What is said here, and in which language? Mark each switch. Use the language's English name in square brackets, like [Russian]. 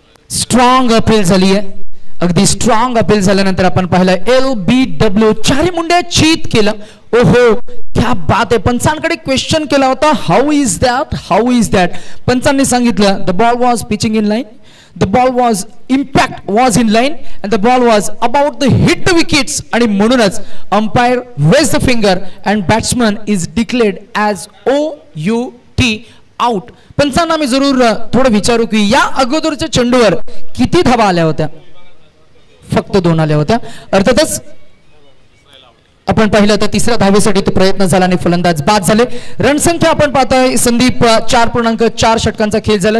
[Marathi] Strong appeal झाली आहे, अगदी स्ट्रॉंग अपील झाल्यानंतर आपण पाहिलं LBW चारी मुंड्या चीत केलं. ओहो क्या बात आहे. पंचांकडे क्वेश्चन केला होता [English] How is that. [Marathi] पंचांनी सांगितलं [English] the ball was pitching in line, the ball was impact was in line and the ball was about to hit the wickets [Marathi] आणि म्हणूनच [English] umpire raised the finger and batsman is declared as OUT out. [Marathi] पंचांना मी जरूर थोडं विचारू की या अगोदरच्या चेंडूवर किती धावा आल्या होत्या? फक्त 2 आल्या होत्या. अर्थातच आपण पाहिलं तर तिसऱ्या धावेसाठी ते प्रयत्न झाला आणि फलंदाज बाद झाले. रणसंख्या आपण पाहतोय संदीप 4.4 षटकांचा खेळ झाला.